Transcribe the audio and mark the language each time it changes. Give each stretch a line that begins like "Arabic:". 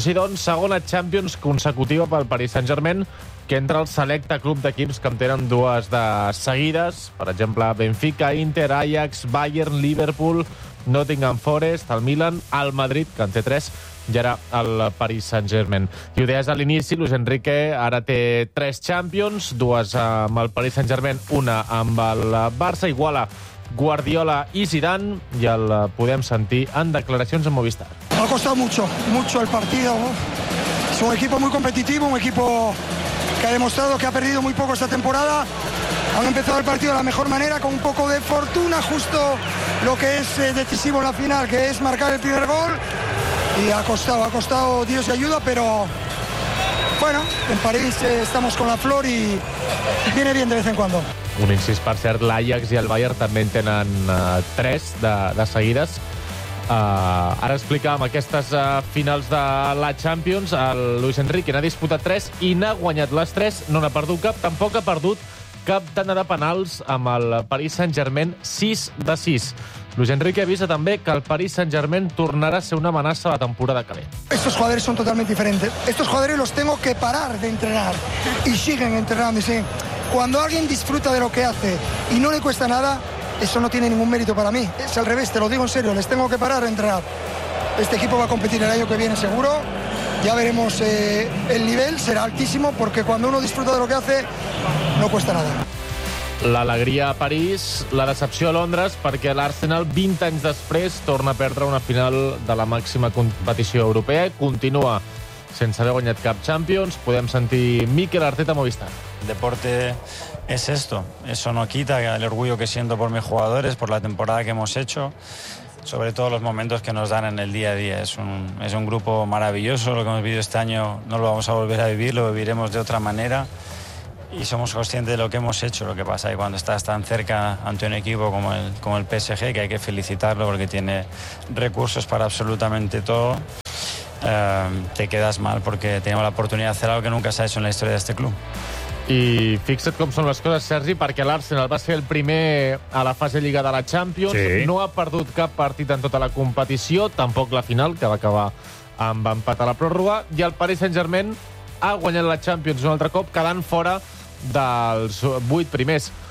Catalan: Així doncs, segona Champions consecutiva pel Paris Saint-Germain, que entra el selecte club d'equips que en tenen dues de seguides, per exemple, Benfica, Inter, Ajax, Bayern, Liverpool, Nottingham Forest, el Milan, el Madrid, que en té tres, i ara el Paris Saint-Germain. I ho deies a l'inici, Luis Enrique ara té tres Champions, dues amb el Paris Saint-Germain, una amb el Barça, iguala Guardiola y Zidane, y al podem sentir en
Spanish: declaraciones en Movistar. Ha costado mucho, mucho el partido. Es un equipo muy competitivo, un equipo que ha demostrado que ha perdido muy poco esta temporada. Han empezado el partido de la mejor manera, con un poco de fortuna, justo lo que es decisivo en la final, que es marcar el primer gol. Y ha costado Dios y ayuda, pero bueno, en París estamos con la flor y viene bien de vez en cuando. Un incís, per cert, l'Ajax i el Bayern també en tenen tres de seguides. Ara explicàvem aquestes finals de la Champions. El Luis Enrique n'ha disputat tres i n'ha guanyat les tres. No n'ha perdut cap, tampoc ha perdut cap tanda de penals amb el Paris Saint-Germain, 6-6. Luis Enrique avisa també que el Paris Saint-Germain tornarà a ser una amenaça a la temporada que ve. Estos jugadores son totalmente diferentes. Estos jugadores los tengo que parar de entrenar. Y siguen entrenando, y siguen. Cuando alguien disfruta de lo que hace y no le cuesta nada, eso no tiene ningún mérito para mí. Es al revés, te lo digo en serio, les tengo que parar de entrenar. Este equipo va a competir el año que viene seguro. Ya veremos el nivel, será altísimo, porque cuando uno disfruta de lo que hace, no cuesta nada.
Catalan: L'alegria a París, la decepció a Londres, perquè l'Arsenal, 20 anys després, torna a perdre una final de la màxima competició europea i continua sense haver guanyat cap Champions. Podem sentir Mikel Arteta Movistar.
Spanish: Deporte es esto. Eso no quita el orgullo que siento por mis jugadores, por la temporada que hemos hecho, sobre todo los momentos que nos dan en el día a día. Es un grupo maravilloso. Lo que hemos vivido este año no lo vamos a volver a vivir, lo viviremos de otra manera. Y somos conscientes de lo que hemos hecho. Lo que pasa es que cuando estás tan cerca ante un equipo como el PSG, que hay que felicitarlo porque tiene recursos para absolutamente todo, te quedas mal porque teníamos la oportunidad de hacer algo que nunca se ha hecho en la historia de este club.
Catalan: I fixa't com són les coses, Sergi, perquè l'Arsenal va ser el primer a la fase Lliga de la Champions. Sí. No ha perdut cap partit en tota la competició, tampoc la final, que va acabar amb empat a la pròrroga. I el Paris Saint-Germain ha guanyat la Champions un altre cop, quedant fora dels 8 primers.